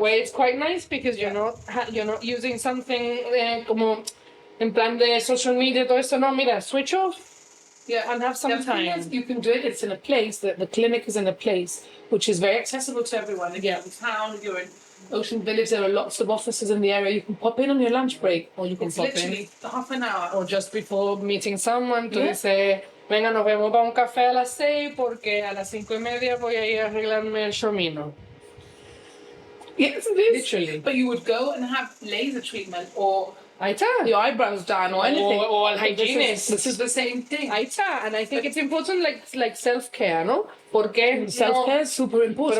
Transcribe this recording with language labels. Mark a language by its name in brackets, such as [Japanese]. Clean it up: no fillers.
[English] way it's quite nice because you're not using something [Spanish] como en plan de social media, todo eso. No, mira, [English] switch off. Yeah, and have some the thing time. is, you can do it. It's in a place that the clinic is in a place which is very accessible to everyone. If you're in town, if you're in Ocean Village, there are lots of offices in the area. You can pop in on your lunch break, Or you can it's pop literally half an hour. Or just before meeting someone, tú Yeah. [Spanish] dices, venga, nos vemos para un café a las 6 porque a las 5:30 voy a ir a arreglarme el chomino. [English] Yes, it is. Literally. But you would go and have laser treatment or [Spanish] Ahí está. [English] your eyebrows done or anything. Or al hygienist. This is the same thing. [Spanish] Ahí está. [English] And I think it's important like self-care, ¿no? [Spanish] Porque [English] Self-care is super important.